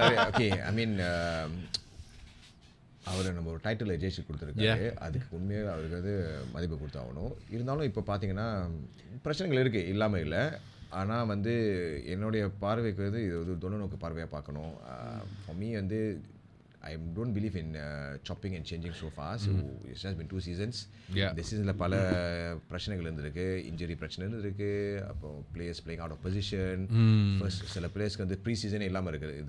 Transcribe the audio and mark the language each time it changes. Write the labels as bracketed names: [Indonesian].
[English] Okay, I mean [Tamil] அவர் நம்ம ஒரு title ஜெயிச்சு கொடுத்துருக்காரு, அதுக்கு உண்மையாக அவருக்கு வந்து மதிப்பு கொடுத்தாகணும். இருந்தாலும் இப்போ பார்த்தீங்கன்னா பிரச்சனைகள் இருக்குது, இல்லாமல் இல்லை. ஆனால் வந்து என்னுடைய பார்வைக்கு வந்து இது ஒரு தொலைநோக்கு பார்வையாக பார்க்கணும். [English] For me வந்து I don't believe in chopping and changing so fast. It's just been 2 seasons. [Tamil] இந்த சீசனில் பல பிரச்சனைகள் இருந்திருக்கு, இன்ஜுரி பிரச்சனை இருந்திருக்கு, அப்போ [English] players playing out of position, [Tamil] first சில பிளேயர்ஸ்க்கு வந்து ப்ரீ சீசனே இல்லாமல் இருக்கு.